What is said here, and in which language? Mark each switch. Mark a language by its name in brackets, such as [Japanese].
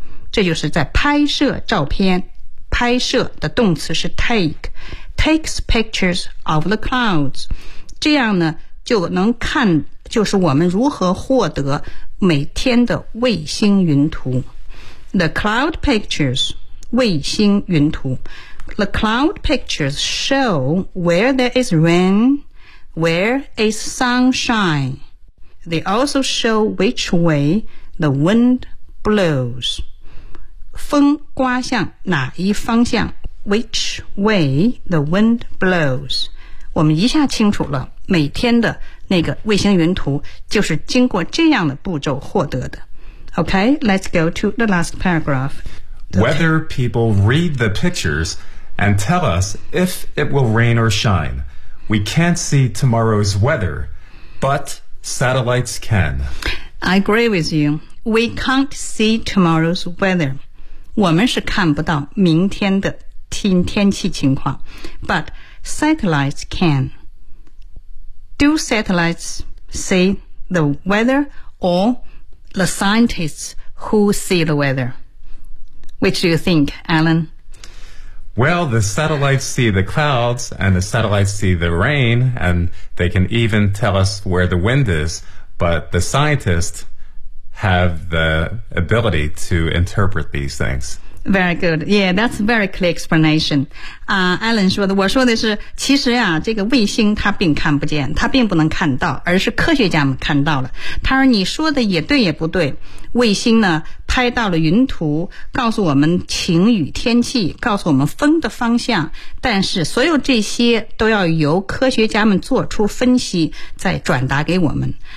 [Chinese] 这就是在拍摄照片，拍摄的动词是 take. [English] Takes pictures of the clouds. [Chinese] 这样呢就能看，就是我们如何获得每天的卫星云图。 [English] The cloud pictures, [Chinese] 卫星云图。 [English] The cloud pictures show where there is rain, where is sunshine. They also show which way the wind blows. [Chinese] 风刮向哪一方向， [English] which way the wind blows. [Chinese] 我们一下清楚了。每天的那个卫星云图就是经过这样的步骤获得的。 [English] Okay, let's go to the last paragraph. Weather people read the pictures and tell us if it will rain or shine. We can't see tomorrow's weather, but Satellites can. I agree with you. We can't see tomorrow's weather. [Chinese] 我们是看不到明天的天气情况。 [English] But satellites can. Do satellites see the weather or the scientists who see the weather? Which do you think, Alan? Well, the satellites see the clouds, and the satellites see the rain, and they can even tell us where the wind is. But the scientists have the ability to interpret these things. Very good. Yeah, that's a very clear explanation. [Chinese] Alan 说的，我说的是，其实啊，这个卫星它并看不见，它并不能看到，而是科学家们看到了。他说你说的也对也不对，卫星呢拍到了云图，告诉我们晴雨天气，告诉我们风的方向，但是所有这些都要由科学家们做出分析再转达给我们。